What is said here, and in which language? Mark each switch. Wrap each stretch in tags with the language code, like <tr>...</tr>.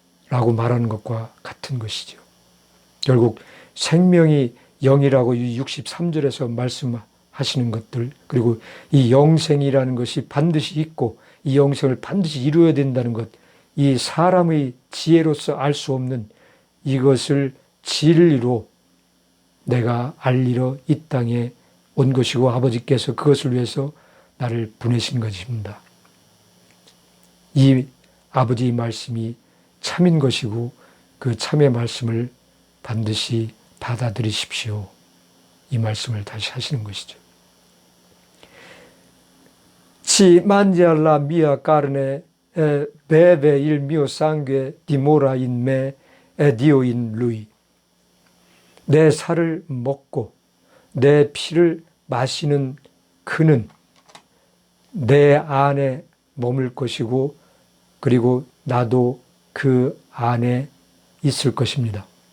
<ko>라고 말하는 것과 같은 것이죠. 결국 생명이 영이라고 63절에서 말씀하시는 것들, 그리고 이 영생이라는 것이 반드시 있고 이 영생을 반드시 이루어야 된다는 것, 이 사람의 지혜로서 알 수 없는 이것을 진리로 내가 알리러 이 땅에 온 것이고 아버지께서 그것을 위해서 나를 보내신 것입니다. 이 아버지의 말씀이 참인 것이고 그 참의 말씀을 반드시 받아들이십시오. 이 말씀을 다시 하시는 것이죠.</ko> <it>Chi mangia la mia carne e beve il mio sangue dimora in me ed io in lui.</it> <ko>내 살을 먹고 내 피를 마시는 그는 내 안에 머물 것이고 그리고 나도 그 안에 있을 것입니다.</ko>